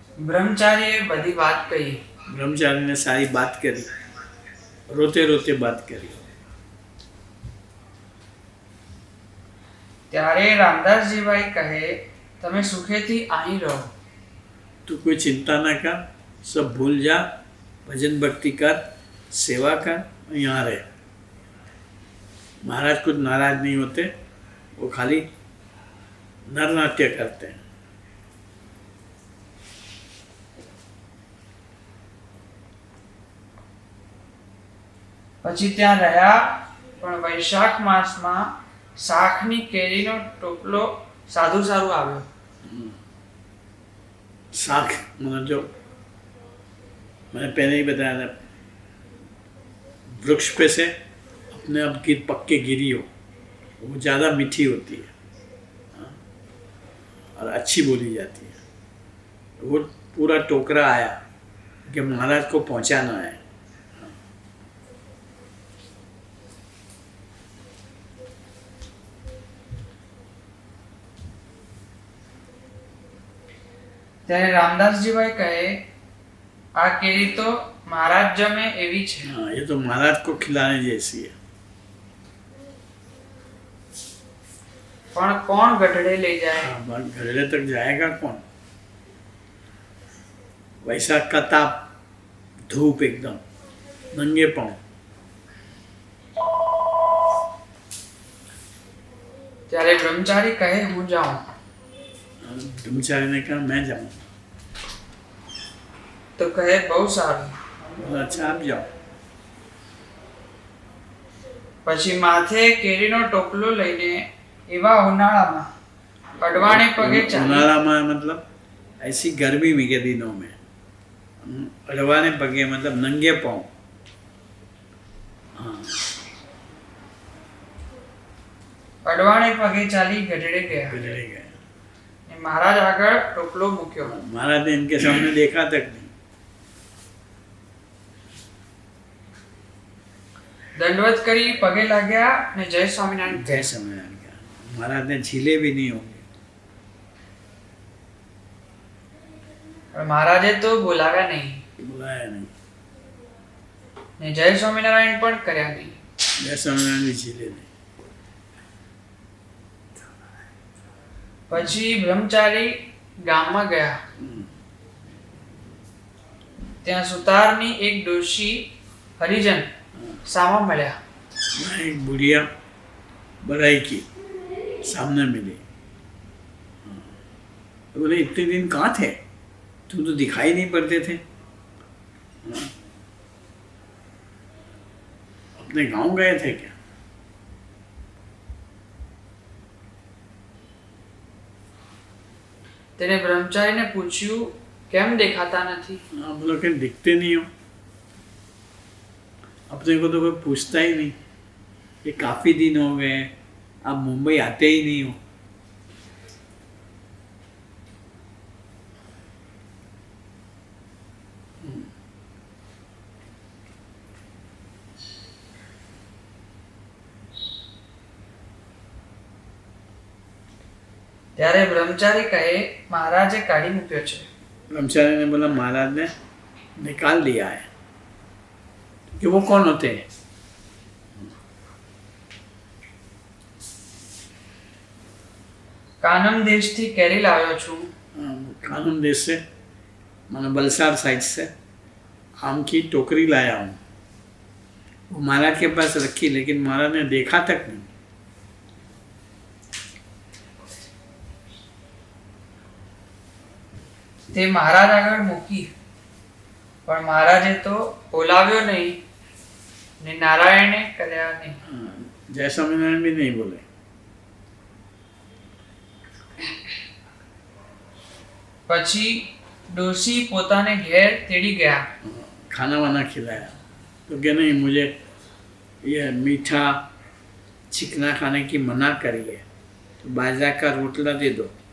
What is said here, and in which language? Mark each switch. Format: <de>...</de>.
<gu>બ્રહ્મચારીએ બધી વાત કહી</gu> <hi>ब्रह्मचारी ने सारी बात करी, रोते रोते बात करी।</hi> <gu>ત્યારે રામદાસજીભાઈ કહે તમે સુખેથી અહીં રહો</gu> <hi>तू कोई चिंता ना कर, सब भूल जा, भजन भक्ति कर, सेवा कर, यहाँ रहे। महाराज कुछ नाराज नहीं होते, वो खाली नरनाट्य करते हैं।</hi> <gu>પછી ત્યાં રહ્યા પણ વૈશાખ માસમાં શાકની કેરીનો ટોપલો સાધુ સારું આવ્યો</gu> <hi>साख मतलब जो मैंने पहले ही बताया था, वृक्ष पे से अपने आप पक के गिरी हो, वो ज़्यादा मीठी होती है। हाँ, और अच्छी बोली जाती है। वो पूरा टोकरा आया कि महाराज को पहुंचाना है।</hi> <gu>ત્યારે રામદાસજીભાઈ કહે આ કેરી તો મહારાજ જમે એવી છે</gu> <hi>हाँ, ये तो महाराज को खिलाने जैसी है।</hi> <gu>પણ કોણ ગઢડે લઈ જાય</gu> <hi>हाँ, घरेले तक जाएगा कौन? वैशाख का ताप, धूप एकदम, नंगे पाँव।</hi> <gu>ત્યારે બ્રહ્મચારી કહે હું જાઉં</gu> <hi>ब्रह्मचारी ने कहा मैं जाऊँ।</hi> <gu>તો કહે બહુ સારું</gu> <hi>बोला अच्छा आप जाओ।</hi> <gu>પછી માથે કેરીનો ટોપલો લઈને એવા ઉનાળામાં અડવાણે પગે ચાલી</gu> <hi>उनाला में मतलब ऐसी गर्मी में के दिनों में</hi> <gu>अड़वाने पगे</gu> <hi>मतलब नंगे पाँव। हाँ,</hi> <gu>અડવાણે પગે ચાલી ગઢડે ગયા</gu> <hi>गधड़े गए।</hi> <gu>ને મહારાજ આગળ ટોપલો મૂક્યો</gu> <hi>महाराज ने इनके सामने देखा तक नहीं।</hi> <gu>દંડવત કરી પગે લાગ્યા ને જય સ્વામિનારાયણ</gu> <hi>जय स्वामीनारायण का महाराज ने झीले भी नहीं होंगे।</hi> <gu>પણ મહારાજે તો બોલાવ્યા નહીં</gu> <hi>बुलाया नहीं,</hi> <gu>ને જય સ્વામિનારાયણ પણ કર્યા નહીં</gu> <hi>जय स्वामीनारायण भी झीले नहीं।</hi> <gu>પછી બ્રહ્મચારી ગામમાં ગયા ત્યાં સુતારની એક ડોશી હરિજન સામા મળ્યા</gu> <hi>वहाँ एक बुढ़िया बड़ाई की सामने मिली। तो बोले इतने दिन कहाँ थे, तुम तो दिखाई नहीं पड़ते थे। अपने गांव गए थे क्या?</hi> <gu>તેને બ્રહ્મચારીને પૂછ્યું કેમ દેખાતા નથી</gu> <hi>आप लोग कहीं दिखते नहीं हो, अपने को तो कोई पूछता ही नहीं। ये काफ़ी दिन हो गए, आप मुंबई आते ही नहीं हो।</hi> <gu>ત્યારે બ્રહ્મચારી કહે મહારાજે કાઢી મૂક્યો છે</gu> <hi>ब्रह्मचारी ने बोला महाराज ने निकाल दिया है। कि वो कौन होते हैं?</hi> <gu>કાનમ દેશથી કેરી લાવ્યો છું</gu> <hi>कानून देश से, मानो बलसाड़ साइड से आम की टोकरी लाया हूँ। वो महाराज के पास रखी, लेकिन महाराज ने देखा तक नहीं।</hi> <gu>તે મહારાજ આગળ મૂકી પણ મહારાજે તો બોલાવ્યો નહીં ને નારાયણે કર્યા નહીં</gu> <hi>जय स्वामीनारायण भी नहीं बोले।</hi> <gu>પછી ડોશી પોતાને ઘેર તેડી ગયા</gu> <hi>खाना वाना खिलाया। तो क्या नहीं, मुझे यह मीठा चिकना खाने की मना करी है, तो बाजरा का रोटला दे दो।</hi>